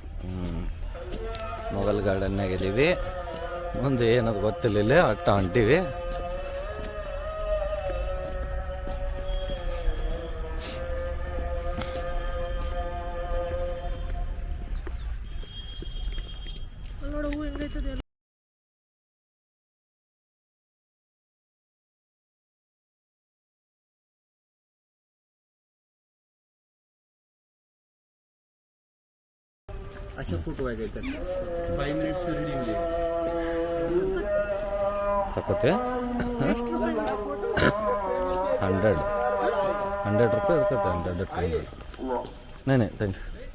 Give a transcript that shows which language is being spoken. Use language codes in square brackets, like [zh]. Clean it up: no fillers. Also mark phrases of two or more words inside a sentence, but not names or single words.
[kn] ಮೊಘಲ್ ಗಾರ್ಡನ್ನಾಗ ಇದೀವಿ. ಮುಂದೆ ಏನದು ಗೊತ್ತಿಲ್ಲ, ಒಟ್ಟು ಹೊಂಟೀವಿ. ನೋಡು ಹೂ ಹೆಂಗೈತದೆ. [mr] अच्छा फोटो आहे का 5 minutes रीडिंग दे [kn] ತಗೋತೆ. 100 ರೂಪಾಯಿ ಇರ್ತೈತೆ. 100 200 ಥ್ಯಾಂಕ್ಸ್.